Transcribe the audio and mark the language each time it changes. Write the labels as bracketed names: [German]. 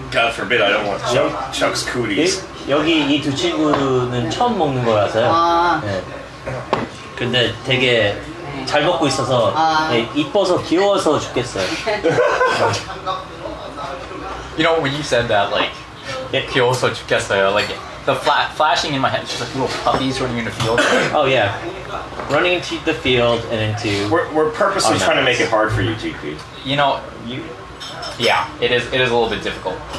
[English] God forbid I don't want Chuck's cooties. [Korean] 여기 이 두 친구는 처음 먹는 거라서요. 아. 네. 근데 되게 잘 먹고 있어서 아. 네, 이뻐서 귀여워서 죽겠어요. [English] You know, when you said that, like, [Korean] Kyoso Chukesaya, [English] like, the flashing in my head, it's just like little puppies running in the field. Oh yeah, running into the field and into. We're purposely Oh, no. trying to make it hard for you, GP. You know, yeah, it is a little bit difficult.